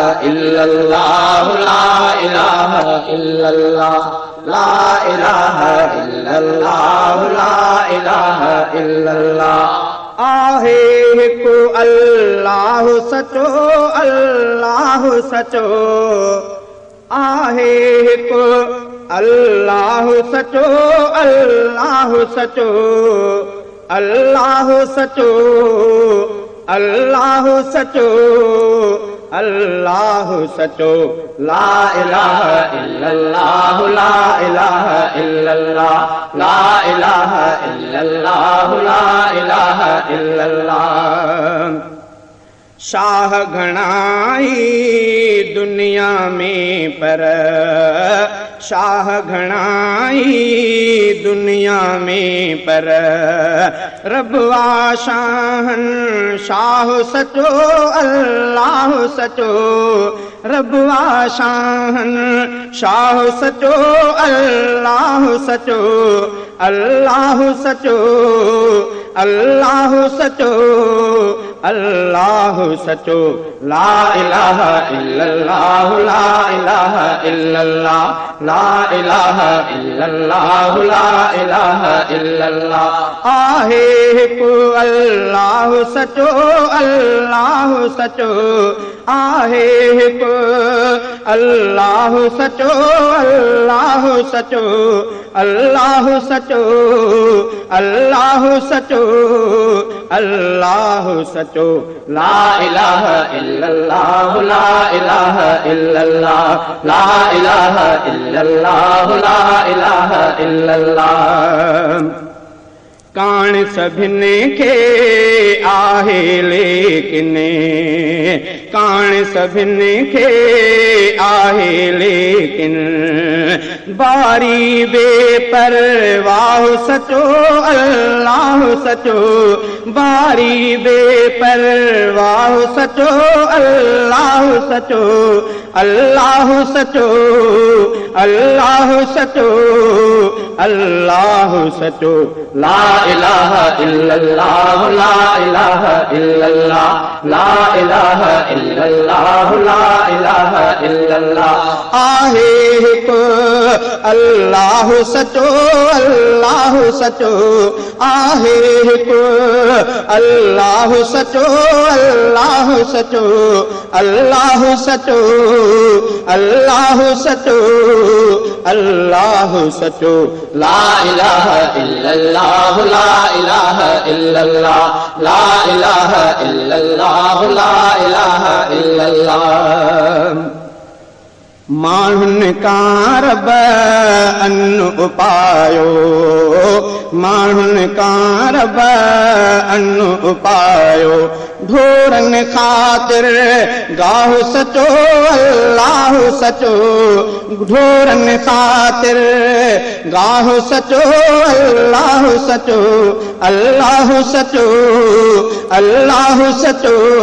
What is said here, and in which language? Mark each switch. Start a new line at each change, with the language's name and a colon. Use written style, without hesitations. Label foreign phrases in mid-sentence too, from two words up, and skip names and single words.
Arabic: إلا الله لا إله إلا الله لا إله إلا الله
Sindhi: ला इलाहा इल्लल्लाह आहे हिकु अल्लाह सचो अल्लाह सचो आहे हिकु अल्लाह सचो अल्लाह सचो अल्लाह सचो अल्लाह सचो अल्लाह सचो
Arabic: لا إله إلا الله لا إله إلا الله لا إله إلا الله لا إله إلا الله
Sindhi: शाह घणाई दुनिया में पर शाह घणाई दुनिया में पर रबवा शाहन शाह सचो अल्लाह सचो रबवा शाहन शाह सचो अल्लाह सचो अल्लाह सचो अल्लाह सचो अल्लाह सचो
Arabic: لا إله إلا الله لا إله إلا الله لا إله إلا الله لا إله إلا الله
Sindhi: आहे हिकु अल्लाह सचो अल्लाह सचो आहे हिकु अल्लाह सचो अल्लाह सचो अल्लाह सचो अल्लाह सचो अल्लाह सचो
Arabic: لا إله إلا الله لا إله إلا الله لا إله إلا الله لا إله إلا الله
Sindhi: कान सभिनी खे आहे लेकिन कान सभिनी खे आहे लेकिन बारी बेपरवाह सचो अल्लाह सचो बारी बेपरवाह सचो अल्लाह सचो अल्लाह सचो अल्लाह सचो अल्लाह सचो
Arabic: لا إله إلا الله لا إله إلا الله لا إله إلا الله لا إله إلا الله
Sindhi: आहे हिकु अल्लाह सचो अल्लाह सचो आहे हिकु अल्लाह सचो अल्लाह सचो अल्लाह सचो अल्लाह सचो अल्लाह सचो
Arabic: لا إله إلا الله لا إله إلا الله لا إله إلا الله لا إله إلا الله
Sindhi: माण्हुनि कां रब अन्न उपायो माण्हुनि कां रब अन्न उपायो ढोरनि ख़ातिर गाह सचो अल्लाह सचो ढोरनि ख़ातिर गाह सचो अल्लाह सचो अल्लाह सचो अल्लाह सचो